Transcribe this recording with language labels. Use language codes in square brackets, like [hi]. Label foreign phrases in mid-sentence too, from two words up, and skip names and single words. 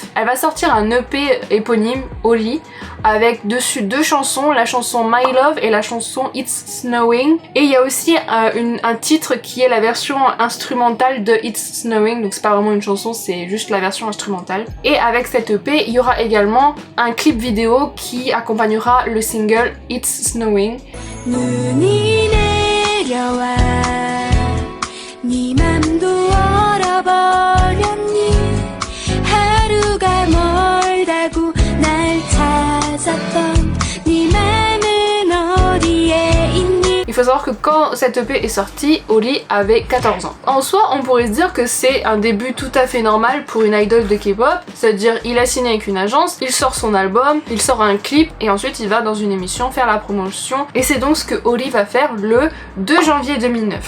[fr] Elle va sortir un EP éponyme, Oli, avec dessus deux chansons, la chanson My Love et la chanson It's Snowing. Et il y a aussi un titre qui est la version instrumentale de It's Snowing, donc c'est pas vraiment une chanson, c'est juste la version instrumentale. Et avec cette EP, il y aura également un clip vidéo qui accompagnera le single It's Snowing. [ko] 내려와 네 맘도 얼어버렸니 하루가 멀다고 날 찾았던 네 맘은 어디에 있니. [fr] Il faut savoir que quand cette EP est sortie, Oli avait 14 ans. En soi, on pourrait se dire que c'est un début tout à fait normal pour une idol de K-pop, c'est-à-dire il a signé avec une agence, il sort son album, il sort un clip et ensuite il va dans une émission faire la promotion. Et c'est donc ce que Oli va faire le 2 janvier 2009.